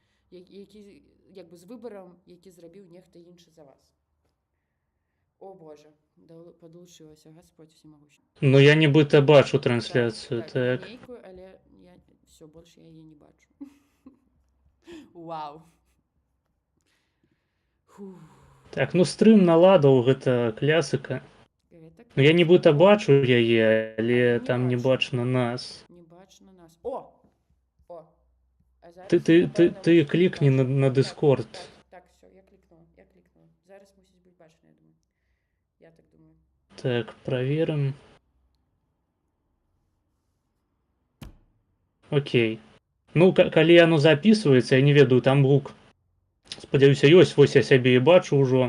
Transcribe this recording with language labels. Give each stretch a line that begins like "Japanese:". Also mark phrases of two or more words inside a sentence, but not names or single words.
Belarusian: які як бы з выбарам, які зрабіў нехта іншы за вас. О боже, падлучылася
Russian: Господь всемагущий.
Belarusian: Ну я нібыта бачу трансляцыю, так. Нейкую, але я все больш яе не бачу. Вау. Так, ну стрым наладаў, гэта класіка. Ну я нібыта бачу яе, але там не бачна нас. Не бачна нас. О! Ты клікні на Discord. Так, все, я клікнула. Зараз мусіць бути бачна, я думаю. Я так думаю.
Russian: Так, проверим. Окей.
Belarusian: Ну, калі яно записывается, я не ведаю, там гук. Спадзяюся, ёсць, вось я сябе і бачу ўжо.